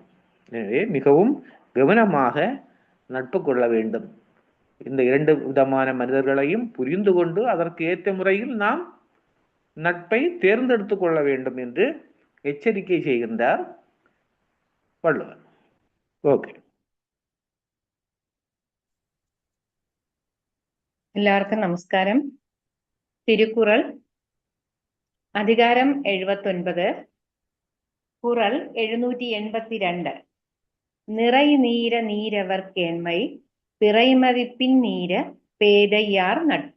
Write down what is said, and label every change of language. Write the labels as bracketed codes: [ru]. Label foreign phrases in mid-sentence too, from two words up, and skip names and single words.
[ta] எனவே மிகவும் கவனமாக நட்பு கொள்ள வேண்டும். இந்த 2 விதமான மனிதர்களையும் புரிந்து கொண்டு அதற்கு ஏற்ற முறையில் நாம் நட்பை தேர்ந்தெடுத்து கொள்ள வேண்டும் என்று எச்சரிக்கை செய்கின்றார் வள்ளுவர். ஓகே. [ml] എല്ലാവർക്കും നമസ്കാരം. തിരുക്കുറൾ അധികാരം 79, കുറൾ 782. [ta] நிறை நீர நீரவர் கேண்மை பிறைமதிப்பின் நீர பேதையார் நட்பு.